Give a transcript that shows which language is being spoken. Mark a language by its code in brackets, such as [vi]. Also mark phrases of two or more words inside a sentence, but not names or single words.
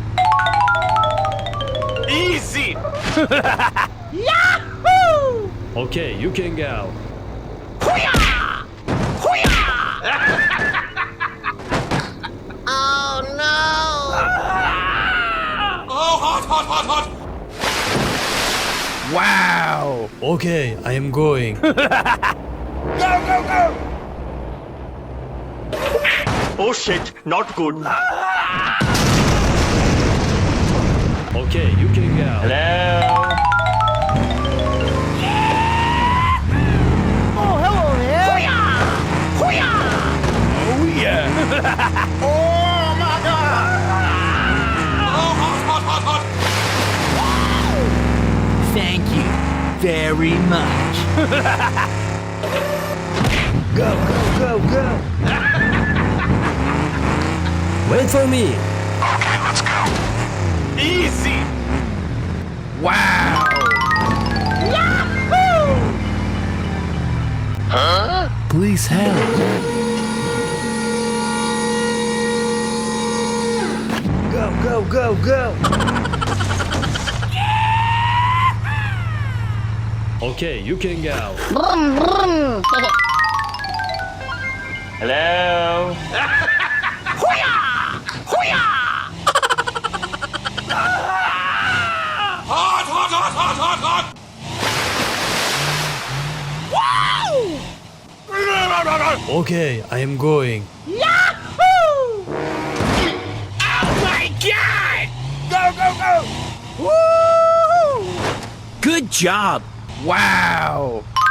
[en] Easy. Yahoo! Okay, you can go. Hoo-yah! Hoo-yah! Oh no! Oh, hot, hot, hot, hot! Wow. Okay, I am going. Go, go, go! Oh shit, not good. Okay, you can go. Hello. Oh, hello there! Hoo-yah! Hoo-yah! Oh yeah! Oh my god! Oh, hot, hot, hot, hot! Thank you very much. Go, go, go, go! Wait for me! Easy. Wow! Yahoo! Please help! Go, go, go, go! Okay, you can go. Brum, brum. Hello. Hoo-yah! Hoo-yah! Hot, hot, hot, hot, hot, hot! Wow! Okay, I am going. Yahoo! Oh my god! Go, go, go! Woo! Good job! Wow!